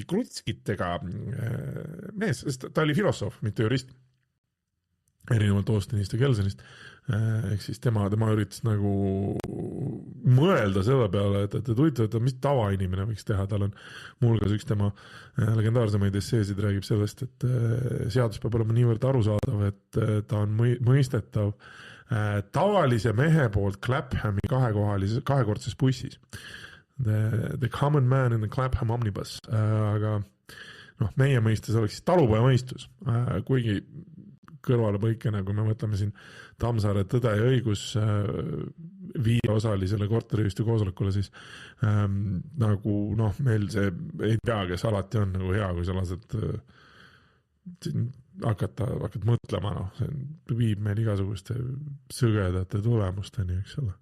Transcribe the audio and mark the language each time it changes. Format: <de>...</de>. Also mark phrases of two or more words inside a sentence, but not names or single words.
<et>krutskitega mees, sest ta oli filosoof, mitte jurist, erinevalt Austinist ja Kelsonist, ehk siis tema üritas nagu mõelda selle peale, et huvitav, mis tavainimene võiks teha, tal on muuhulgas üks tema legendaarsemaid esseesid räägib sellest, et seadus peab olema niivõrd arusaadav, et ta on mõistetav tavalise mehe poolt Claphami kahekordses bussis.</et> <en>The common man in the Clapham omnibus,</en> <et>aga meie mõistes oleks talupoja mõistus, kuigi kõrvale põikena, kui me mõtleme siin Tammsaare Tõde ja õigus 5-osalisele korteriühistu koosolekule, siis nagu meil see ei tea, kes alati on nagu hea, kui sa lased hakkad mõtlema, see viib meil igasuguste sõgedate tulemusteni, eks ole.</et>